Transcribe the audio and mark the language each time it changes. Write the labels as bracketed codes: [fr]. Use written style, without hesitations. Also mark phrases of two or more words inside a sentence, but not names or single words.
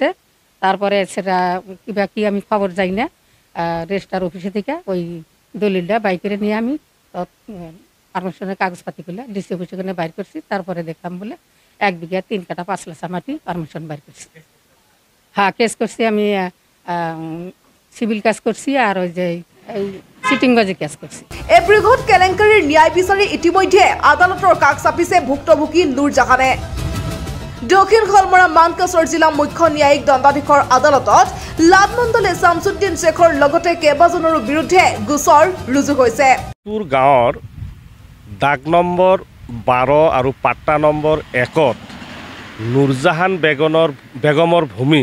[bn] তারপরে সেটা কিবা কি আমি খবর যাই না, রেজিস্টার অফিসে থেকে ওই দলিলটা বাই করে নিয়ে আমি পারমিশনের কাগজপাতি করলে ডিসি অফিসে করে বাইর করছি। তারপরে দেখলাম বলে ১ বিঘা ৩ কাঠা ৫ লেচা মাটি পারমিশন বাইর করছি। হ্যাঁ, কেস করছি আমি, সিভিল কেস করছি, আর ওই যে চিটিংবাজি কেস করছি। [as] এই বৃহৎ কেলেংকাৰীৰ ন্যায় বিচাৰি ইতিমধ্যে আদালতৰ কাষ চাপিছে ভুক্তভোগী নুৰজাহানে। দক্ষিণ শালমৰা মানকাছৰ জিলা মুখ্য ন্যায়িক দণ্ডাধীশৰ আদালতত লাট মণ্ডলে শামছুদ্দিন শেখৰ লগতে কেইবাজনৰো বিৰুদ্ধে গোচৰ ৰুজু হৈছে। গাঁৱৰ দাগ নম্বৰ ১২ আৰু পাট্টা নম্বৰ ১-ত নুৰজাহান বেগমৰ ভূমি।